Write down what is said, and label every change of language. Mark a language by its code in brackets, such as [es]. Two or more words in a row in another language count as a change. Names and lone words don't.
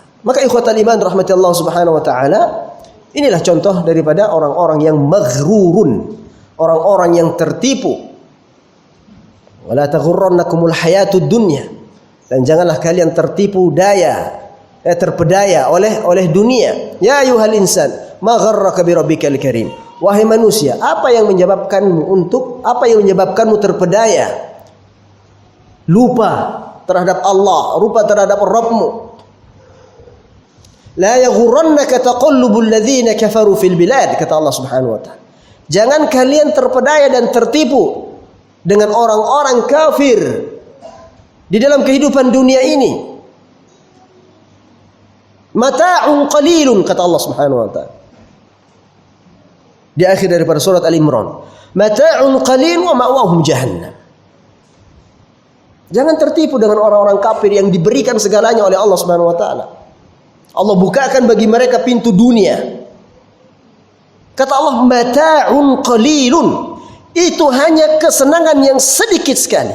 [id] Maka [ar] إخوة الإيمان رحمة الله سبحانه وتعالى, [id] inilah contoh daripada orang-orang yang maghrurun, orang-orang yang tertipu. [ar] ولا تغرنكم الحياة الدنيا, [id] dan janganlah kalian tertipu terpedaya oleh dunia. [ar] يا أيها الإنسان ما غرك بربك الكريم. [id] Wahai manusia, apa yang menyebabkanmu terpedaya? Lupa terhadap Allah, lupa terhadap Rabbmu. [ar] لا يغرنك تقلب الذين كفروا في البلاد, [id] kata Allah [ar] سبحانه وتعالى. [id] Jangan kalian terpedaya dan tertipu dengan orang-orang kafir di dalam kehidupan dunia ini. [ar] متاع قليل, [id] kata Allah [ar] سبحانه وتعالى [id] di akhir daripada surat Al-Imran. [ar] متاع قليل ومأواهم جهنم. [id] Jangan tertipu dengan orang-orang kafir yang diberikan segalanya oleh Allah [ar] سبحانه وتعالى. [id] Allah bukakan bagi mereka pintu dunia. Kata Allah, [ar] متاع قليل. [id] Itu hanya kesenangan yang sedikit sekali.